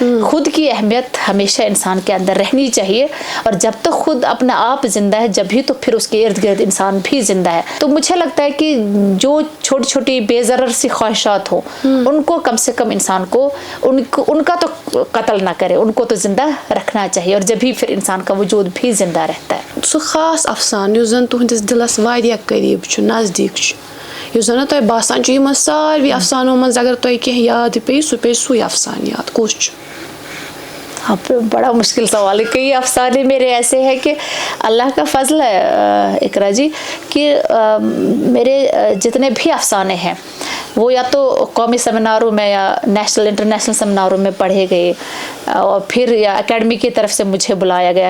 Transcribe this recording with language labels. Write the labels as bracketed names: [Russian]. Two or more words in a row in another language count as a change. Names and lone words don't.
[Urdu] خود کی اہمیت ہمیشہ انسان کے اندر رہنی چاہیے، اور جب تک خود اپنا آپ زندہ ہے، جب ہی تو پھر اس کے ارد گرد انسان بھی زندہ ہے. تو مجھے لگتا ہے کہ جو چھوٹی چھوٹی بے ضرر سی خواہشات ہو، ان کو کم سے کم انسان کو ان کا تو قتل نہ کرے، ان کو تو زندہ رکھنا چاہیے، اور جب ہی پھر انسان کا وجود بھی زندہ رہتا ہے. [Kashmiri] سو خاص افسانہ یُس زن تُہنٛدِس دِلس واریاہ قریب چھُ، نزدیک چھُ، یُس زن تۄہہِ باسان چھُ یِمن ساروی افسانو منٛز اگر تۄہہِ کینٛہہ یاد پیٚیہِ سُہ پیٚیہِ سُے افسانہٕ یاد، کُس چھُ؟ [Urdu] آپ بڑا مشکل سوال ہے. کئی افسانے میرے ایسے ہیں کہ اللہ کا فضل ہے اقرا جی، کہ میرے جتنے بھی افسانے ہیں وہ یا تو قومی سیمیناروں میں یا [English] national international [Urdu] سیمیناروں میں پڑھے گئے، اور پھر یا اکیڈمی کی طرف سے مجھے بلایا گیا.